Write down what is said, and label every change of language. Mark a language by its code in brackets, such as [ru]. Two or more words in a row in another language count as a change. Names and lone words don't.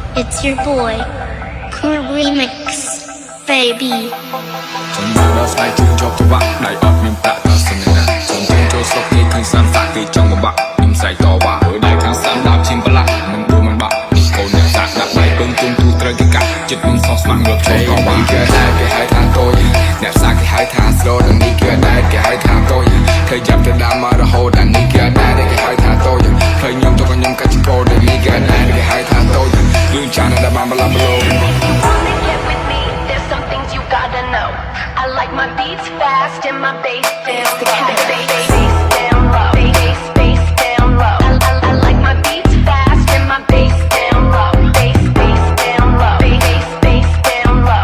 [en] It's your boy, Cool Remix, baby. [km] ចំណាយដល់ស្ដាយជើងជាប់ច្បាក់ដៃអត់មានប្រាក់ដល់សញ្ញាសូមចូលស្រុកគេឃើញសានសាក់គេចង់បបាក់ខ្ញុំស្រែកតវ៉ាហើយដៃខាងសានដាប់ឈាមប្រឡាក់មិនព្រមមិនបាក់នេះកូនអ្នកសាក់ដាក់ដៃពឹងជុំទូត្រូវគេកាត់ចិត្តខ្ញុំសោះស្មាក់ងើបចូលកវ៉ាគេហៅថាតូចអ្នកសាក់គេហៅថា slow ដល់នេះគេដែរគេហៅថាតូចឃើញចាប់ទៅដើមមករហូតដល់នេះគេដែរគេហៅថាតូចឃើញខ្ញុំទៅខ្ញុំកាច់កោដល់នេះគេដែរគេហៅថាតូចលឿនចានដល់បានបលាបលោ [en] I like my beats fast and my bass down low. Bass down low. Bass down low. I like my beats fast and my bass down low. Bass down low. Bass down low.